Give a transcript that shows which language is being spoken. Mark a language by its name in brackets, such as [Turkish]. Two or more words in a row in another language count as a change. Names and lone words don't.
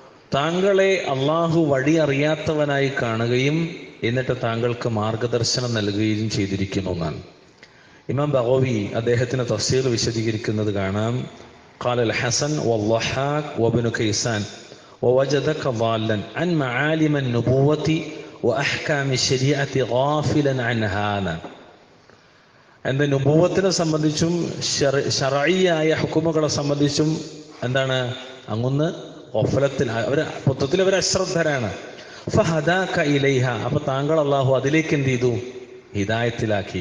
[Malayalam] താങ്കളെ അള്ളാഹു വഴി അറിയാത്തവനായി കാണുകയും എന്നിട്ട് താങ്കൾക്ക് മാർഗദർശനം നൽകുകയും ചെയ്തിരിക്കുന്നു എന്നാണ്. ഇമാം ബഗവി അദ്ദേഹത്തിന് തഫ്സീർ വിശദീകരിക്കുന്നത് കാണാം. [Arabic] قال الحسن والضحاك وابن كيسان ووجدك ضالا عن معالم النبوة وأحكام الشريعة غافلا عنها. [Malayalam] എന്താ നുബുവത്തിനെ സംബന്ധിച്ചും ശർഈയായ ഹുക്കുമുകളെ സംബന്ധിച്ചും എന്താണ് അങ്ങൊന്ന് ഗഫലത്തിൽ, മൊത്തത്തിൽ അവർ അശ്രദ്ധരാണ്. [Arabic] فهداك إليه, [Malayalam] അപ്പൊ താങ്കൾ അള്ളാഹു അതിലേക്ക് എന്ത് ചെയ്തു? ഹിദായത്തിലാക്കി.